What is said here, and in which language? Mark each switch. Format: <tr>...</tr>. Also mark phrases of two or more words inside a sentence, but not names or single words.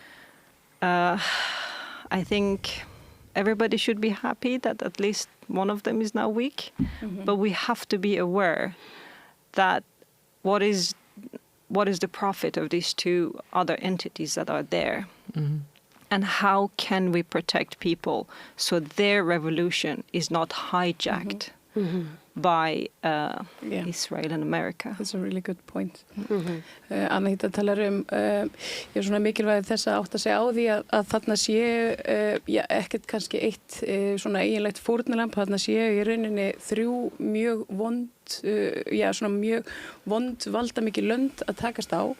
<en>I think everybody should be happy that at least one of them is now weak, but we have to be aware that what is the profit of these 2 other entities that are there, and how can we protect people so their revolution is not hijacked by Israel and America. That's a really good point.</en> <is>Anita talar svona mikilvægi þess að átta sig á því að þarna sé ekkert kannski eitt svona eiginlegt fórnarlamb, þarna sé í rauninni 3 mjög vond valdamikil lönd að takast á.</is>